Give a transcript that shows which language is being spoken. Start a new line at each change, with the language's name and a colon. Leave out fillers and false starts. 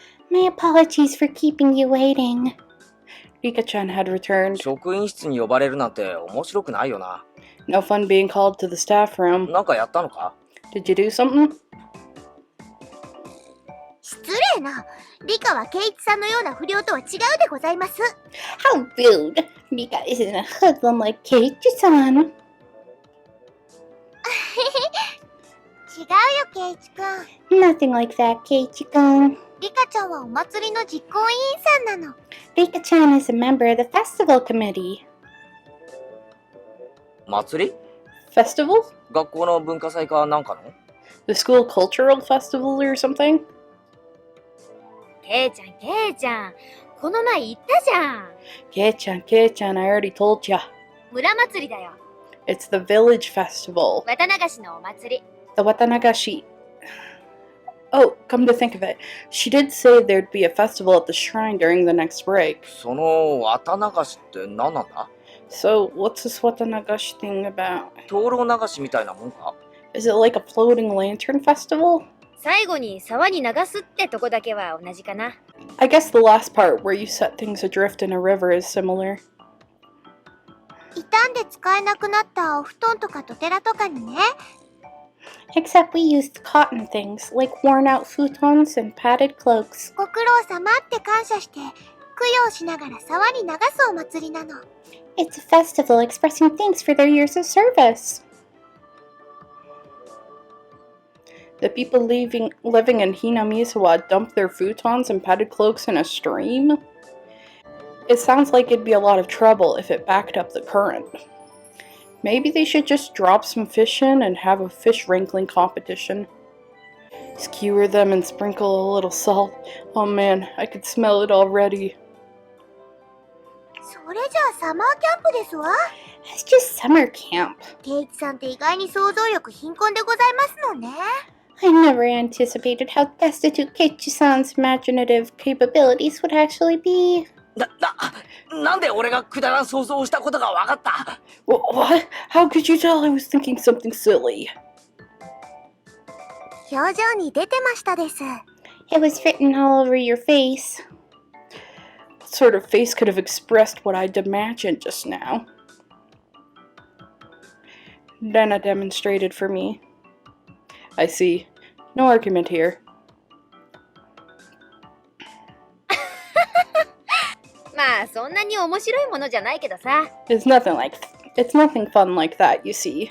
English: My apologies for keeping you waiting. Rika-chan had returned.
Japanese: 職員室に呼ばれるなんて面白くないよな。
English: No fun being called to the staff room.
Japanese: なんかやったのか？
English: Did you do something?
Japanese: 失礼なリカはケイチさんのような不良とは違うでございます
English: How rude! Rika isn't a hoodlum like Keiichi-san.
Japanese: 違うよケイチくん
English: Nothing like that, Keiichi-kun.
Japanese: リカちゃんはお祭りの実行委員さんなの
English: Rika-chan is a member of the festival committee.
Japanese: 祭り？
English: Festival?
Japanese: 学校の文化祭かなんかの？
English: The school cultural festival or something?
Japanese: ケイちゃんこの前言ったじゃん
English: Kei-chan, I already told ya.
Japanese: 村祭りだよ
English: It's the village festival.
Japanese: 綿流しのお祭り
English: The Watanagashi. Oh, come to think of it, she did say there'd be a festival at the shrine during the next break.
Japanese: その綿流しって何なんだ？
English: So, what's this Watanagashi thing about?
Japanese: 灯籠流しみたいなもんか？
English: Is it like a floating lantern festival?
Japanese: 最後に沢に流すってとこだけは同じかな
English: I guess the last part where you set things adrift in a river is similar.
Japanese: 傷んで使えなくなったお布団とかドテラとかにね
English: Except we used cotton things, like worn-out futons and padded cloaks.
Japanese: ご苦労様って感謝して供養しながら沢に流すお祭りなの。
English: It's a festival expressing thanks for their years of service. The people living in Hinamizawa dumped their futons and padded cloaks in a stream? It sounds like it'd be a lot of trouble if it backed up the current. Maybe they should just drop some fish in and have a fish wrangling competition. Skewer them and sprinkle a little salt. Oh man, I could smell it already.
Japanese: それじゃあサマーキャンプですわ。
English: It's just summer camp.
Japanese: ケイチさんって意外に想像力貧困でございますのね。
English: I never anticipated how destitute Keiichi-san's imaginative capabilities would actually be.
Japanese: なんで俺がくだらん想像をしたことがわかった？
English: What? How could you tell I was thinking something silly?
Japanese: 表情に出てましたです。
English: It was written all over your face. What sort of face could have expressed what I'd imagined just now? Rena demonstrated for me. I see. No argument here.
Japanese: まあそんなに面白いものじゃないけどさ。
English: It's nothing fun like that, you see.